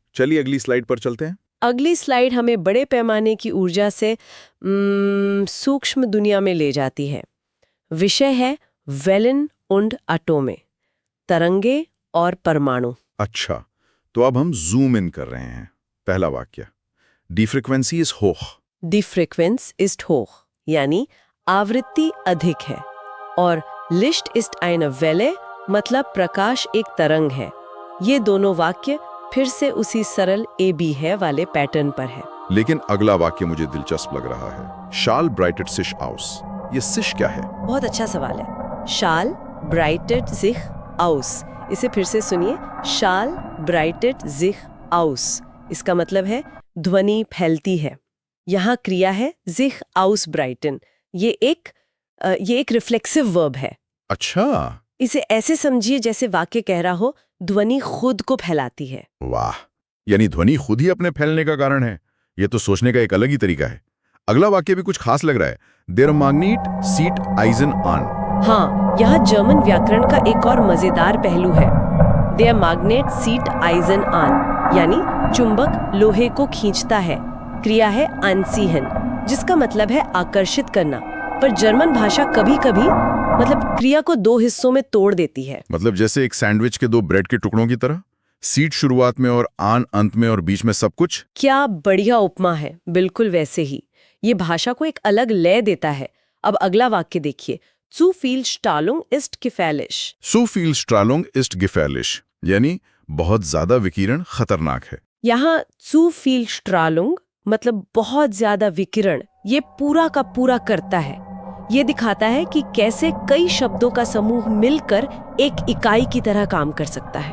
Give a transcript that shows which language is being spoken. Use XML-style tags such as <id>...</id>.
<hi>चलिए अगली स्लाइड पर चलते हैं। अगली स्लाइड हमें बड़े पैमाने की ऊर्जा से सूक्ष्म दुनिया में ले जाती है। विषय है</hi> <de>Wellen und Atome,</de> <hi>तरंगे और परमाणु। अच्छा, तो अब हम जूम इन कर रहे हैं।</hi> <de>पहला वाक्य, Die Frequenz ist hoch। Die Frequenz ist hoch,</de> <hi>यानी आवृत्ति अधिक है। और</hi> <de>Licht ist eine Welle</de> <hi>मतलब प्रकाश एक तरंग है। ये दोनों वाक्य फिर से उसी सरल ए बी है वाले पैटर्न पर है। लेकिन अगला वाक्य मुझे दिलचस्प लग रहा है।</hi> <de>Schall breitet sich aus।</de> <hi>ये सिश क्या है? बहुत अच्छा सवाल है।</hi> <de>Schall breitet sich aus।</de> <hi>इसे फिर से सुनिए,</hi> <de>Schall breitet sich aus।</de> <hi>इसका मतलब है ध्वनि फैलती है। यहाँ क्रिया है</hi> <de>sich ausbreiten।</de> <hi>ये एक रिफ्लेक्सिव वर्ब है। अच्छा, इसे ऐसे समझिए जैसे वाक्य कह रहा हो ध्वनि खुद को फैलाती है। वाह, यानी ध्वनि खुद ही अपने फैलने का कारण है। ये तो सोचने का एक अलग ही तरीका है। अगला वाक्य भी कुछ खास लग रहा है।</hi> <de>देयर मैग्नेट सीट आइजन ऑन।</de> <hi>हाँ, यह जर्मन व्याकरण का एक और मजेदार पहलू है।</hi> <de>देयर मैग्नेट सीट आइजन ऑन,</de> <hi>यानी चुंबक लोहे को खींचता है। क्रिया है anziehen, जिसका मतलब है आकर्षित करना। पर जर्मन भाषा कभी-कभी क्रिया को दो हिस्सों में तोड़ देती है। मतलब जैसे एक सैंडविच के दो ब्रेड के टुकड़ों की तरह, सीट शुरुआत में और आन अंत में और बीच में सब कुछ। क्या बढ़िया उपमा है, बिल्कुल वैसे ही। ये भाषा को एक अलग लय देता है। अब अगला वाक्य देखिए,</hi> <de>zu viel Strahlung ist gefährlich। Zu viel Strahlung ist gefährlich,</de> <hi>यानी बहुत ज्यादा विकिरण खतरनाक है। यहाँ</hi> <de>zu viel Strahlung</de> <hi>मतलब बहुत ज्यादा विकिरण, ये पूरा का पूरा करता है। ये दिखाता है कि कैसे कई शब्दों का समूह मिलकर एक इकाई की तरह काम कर सकता है।</hi>